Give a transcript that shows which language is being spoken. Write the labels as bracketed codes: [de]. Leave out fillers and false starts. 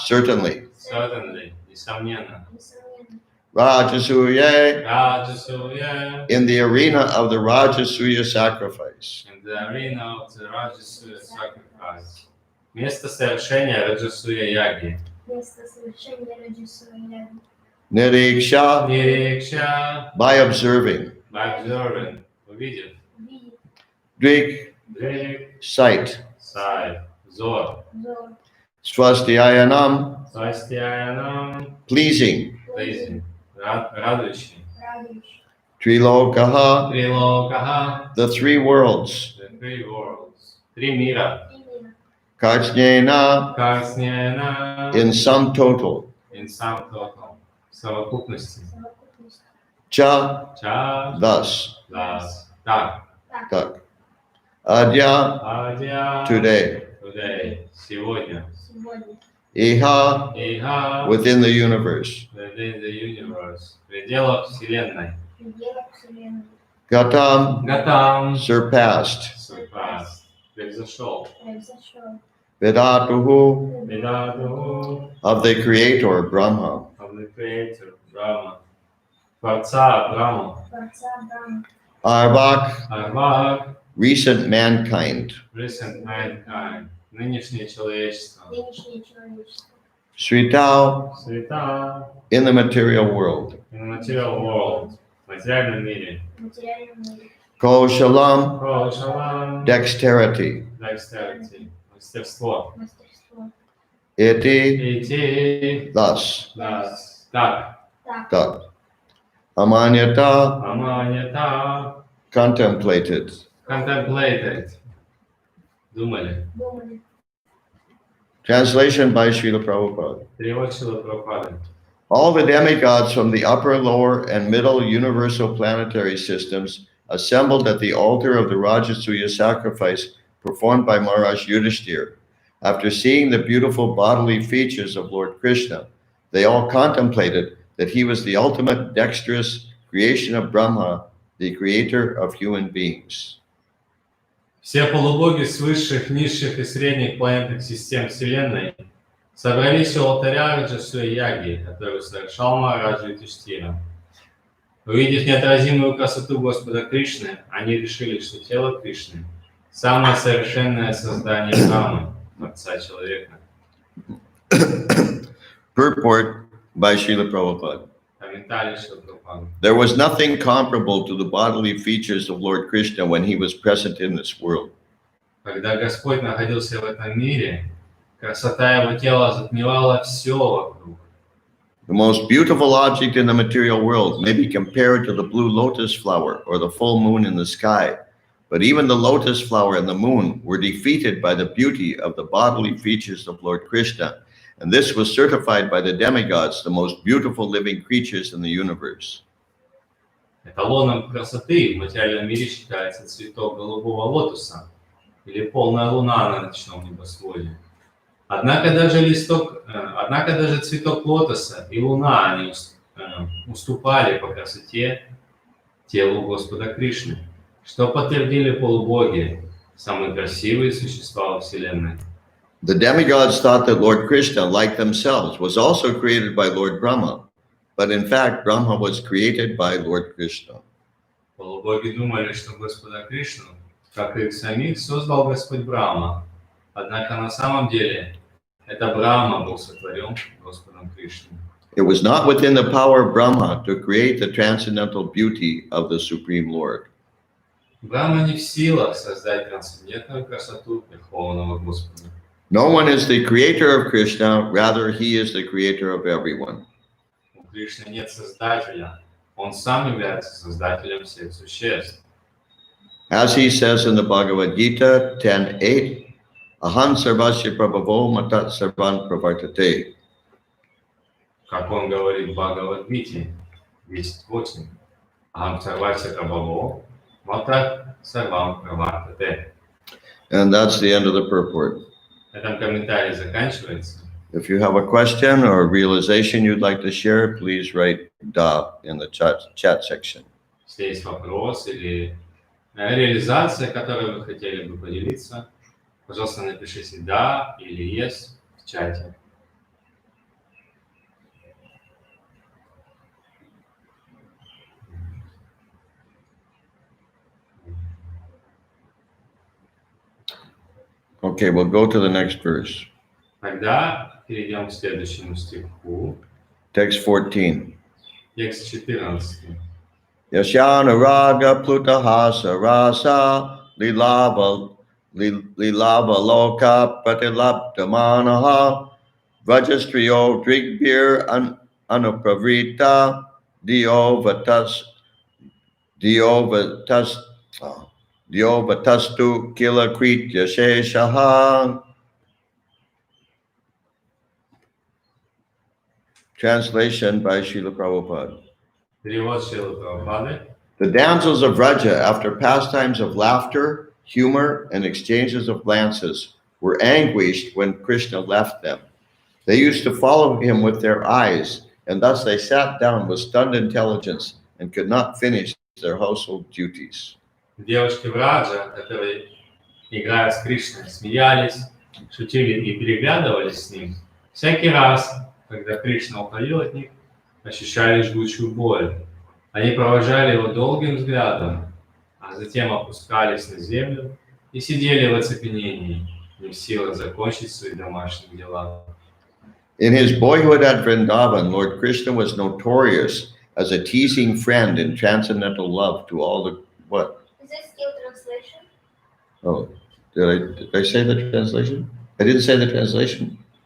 [en] certainly certainly [ru] Nесомненно [sa] Rajasuye Rajasuya [en] in the arena of the Rajasuya sacrifice in the arena of the Rajasuya sacrifice [ru] Место совершения Раджасуя Яги Место совершения Раджасуя. [sa] Niriksha Niriksha [en] by observing by observing [ru] увидев Видит. [sa] Drik Дрик [en] sight [ru] Сай Зор Зор. [sa] Swastyayanam Свастьяянам [en] pleasing Pleasing [ru] Радующий Радующий. [sa] Trilokaha Трилокаха [en] the three worlds The three worlds [ru] Три мира Именно. [sa] Karchnena Карснена [en] in sum total In sum total [ru] В совокупности Совокупность. [sa] Cha Ча [en] thus [ru] Лас Так [sa] tak Adya, Adya, [en] today. today, [ru] сегодня. Сегодня. [sa] Iha, Iha, [en] within the universe. within the universe, [ru] в пределах Вселенной. В пределах Вселенной. [sa] Gatam, Гатам, [en] surpassed. surpassed, [ru] превзошел. Произошел. [sa] Vedatuhu, Ведаду, [en] of the creator, Brahma. of the creator, Brahma. [ru] Творца, [en] Брахма. [ru] Творца Брахма. [sa] Arvak, Арвак, [en] recent mankind. recent mankind, [ru] нынешнее человечество. Нынешнее человечество. [sa] Sritao, Света, [en] in the material world. in the material world, [ru] в материальном мире. В материальном мире. [sa] Koshalam, Прошалам, [en] dexterity. dexterity, [ru] мастерство. Мастерство. [sa] Iti, Идти, [en] thus. [ru] нас, так, Так. [sa] That. Amanyata, аманьята, [en] contemplated. contemplated, [ru] думали. Думали. [en] Translation by Srila Prabhupada. [ru] Перевод Шрилы Прабхупады. [en] All the demigods from the upper, lower, and middle universal planetary systems assembled at the altar of the Rajasuya sacrifice performed by Maharaj Yudhishthir. After seeing the beautiful bodily features of Lord Krishna, they all contemplated that he was the ultimate dexterous creation of Brahma, the creator of human beings. [ru] Все полубоги с высших, низших и средних планетных систем Вселенной собрались у алтаря Раджасуя Яги, который совершал Махараджа Юдхиштхира. Увидев неотразимую красоту Господа Кришны, они решили, что тело Кришны – самое совершенное создание Брамы, Творца человека. [en] Purport by Srila Prabhupada. [ru] Комментарий Шрилы Прабхупады. [en] There was nothing comparable to the bodily features of Lord Krishna when he was present in this world. [ru] Когда Господь находился в этом мире, красота его тела затмевала все вокруг. [en] The most beautiful object in the material world may be compared to the blue lotus flower or the full moon in the sky, but even the lotus flower and the moon were defeated by the beauty of the bodily features of Lord Krishna, and this was certified by the demigods, the most beautiful living creatures in the universe. [ru] Эталоном красоты в материальном мире считается цветок голубого лотоса или полная луна на ночном небосводе. Однако даже цветок лотоса и луна не уступали по красоте телу Господа Кришны, что подтвердили полубоги, самые красивые существа во Вселенной. [en] The demigods thought that Lord Krishna, like themselves, was also created by Lord Brahma, but in fact, Brahma was created by Lord Krishna. [ru] Полубоги думали, что Господа Кришну, как и их самих, создал Господь Брахма. Однако на самом деле это Брахма был сотворен Господом Кришной. [en] It was not within the power of Brahma to create the transcendental beauty of the Supreme Lord. [ru] Брахма не в силах создать трансцендентную красоту Верховного Господа. [en] No one is the creator of Krishna, rather he is the creator of everyone. [ru] У Кришны нет создателя, он сам является создателем всех существ. [en] As he says in the Bhagavad Gita 10:8, [sa] Aham sarvasya prabhavo matat sarvan pravartate. [ru] Как он говорит в Бхагавадгите 10.8, [sa] Ахам сарвася прабхаво, мата сарвам правартате. [en] And that's the end of the purport. [ru] На этом комментарий заканчивается. [en] If you have a question or a realization you'd like to share, please write Da in the chat section. [ru] Если есть вопрос или реализация, которой вы хотели бы поделиться, пожалуйста, напишите «да» или [en] «yes» [ru] в чате. [en] Okay, we'll go to the next verse. [ru] Тогда перейдем к следующему стиху. [en] Text 14. [ru] Текст 14. [sa] Yashana raga plutahasa rasa lilava loka pratilaptamanaha Vajastriyo drigbir anupravrita diovatastu kila kritya sheshaha. [en] Translation by Srila Prabhupada. [ru] Перевод Шрилы Прабхупады. [en] The damsels of Vraja, after pastimes of laughter, humor, and exchanges of glances, were anguished when Krishna left them. They used to follow him with their eyes, and thus they sat down with stunned intelligence and could not finish their household duties. [ru] Девушки Враджа, которые, играя с Кришной, смеялись, шутили и переглядывались с ним, всякий раз, когда Кришна уходил от них, ощущали жгучую боль. Они провожали его долгим взглядом, а затем опускались на землю и сидели в оцепенении, не в силах закончить свои домашние дела. [en] In his boyhood at Vrindavan, Lord Krishna was notorious as a teasing friend in transcendental love to all the what? Is this skill translation? Oh, did I say the translation? I didn't say the translation.